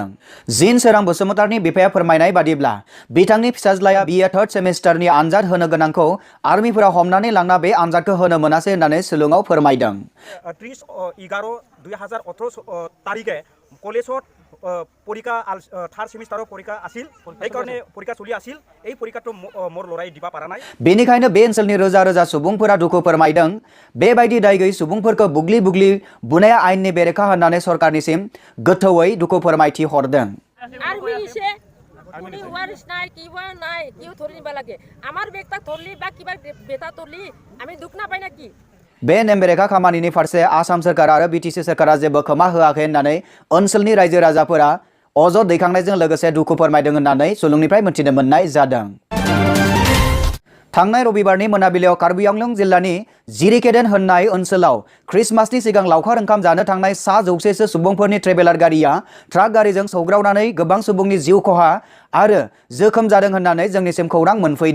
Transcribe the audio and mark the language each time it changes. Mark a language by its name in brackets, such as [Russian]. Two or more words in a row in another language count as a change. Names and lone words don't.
[Bodo] जिनसोरां बसुमतारिनि बिफाया फोरमायनाय बादिब्ला बिथांनि फिसाज्लाया BA 3rd सेमिस्टारनि आनजाद होनो गोनांखौ आर्मिफोरा हमनानै लांना बे आनजादखौ होनो मोनासै होननानै सुलुङाव फोरमायदों। [Assamese] 30/11/2018 তাৰিখে কলেজত পৰীক্ষা 3rd ছেমিষ্টাৰ পৰীক্ষা আছিল এই কারণে পরীক্ষা চলি আছিল এই পরীক্ষাটো মোর লড়াই দিবা পারা নাই। [Bodo] बेनिखायनो बे ओनसोलनि रोजा रोजा सुबुंफोरा दुखु फोरमायदों। बेबायदि दाय गैयै सुबुंफोरखौ बुग्लि बुग्लि बुनाया आयेननि बेरेखा होननानै सरकारनिसिम गोथौयै दुखु फोरमायथि हरदों। [Assamese] আপুনি ওয়ারিস নাই কিবা নাই কিও ধরিবা লাগে আমার বেগটা ধরলি বা কিবা বেটা ধরলি আমি দুখ না পাই নাকি। [Bodo] बे नेमबेरेखा खामानिनि फारसे आसाम सोरखार आरो BTC सोरखारा जेबो खोमा होआखै होननानै ओनसोलनि रायजो राजाफोरा अजद दैखांनायजों लोगोसे दुखु फोरमायदों होननानै सुलुंनिफ्राय मोनथिनो मोननाय जादों। थांनाय रबिबारनि मोनाबिलियाव कार्बि आंलं जिल्लानि जिरिकेडेन होननाय ओनसोलाव क्रिसमासनि सिगां लावखार ओंखाम जानो थांनाय 100 सुबुंफोरनि ट्रेभेलार गारिया ट्राक गारिजों सौग्रावनानै गोबां सुबुंनि जिउ खहा आरो जोखोम जादों होननानै जोंनिसिम खौरां मोनफैदों।